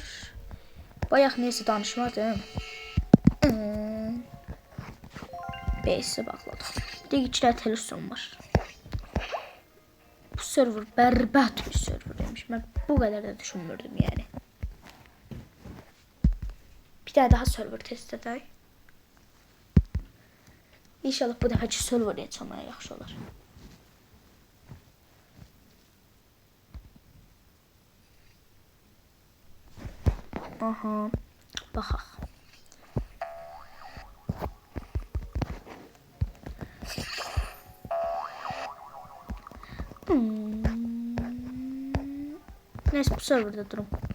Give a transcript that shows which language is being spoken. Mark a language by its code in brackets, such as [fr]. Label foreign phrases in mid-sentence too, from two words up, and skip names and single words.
[tr] Bayaq neyse danışmadım. Base'e bağladım. Bir de 2 televizyon var. Bu server berbat bir servermiş. Ben bu kadar da düşünmürdüm yani. [az] Bir daha server test edək. İnşallah bu dəfəki server açılmaya yaxşı olar. Aha. Baxaq. [tr] Neyse bu serverda durum.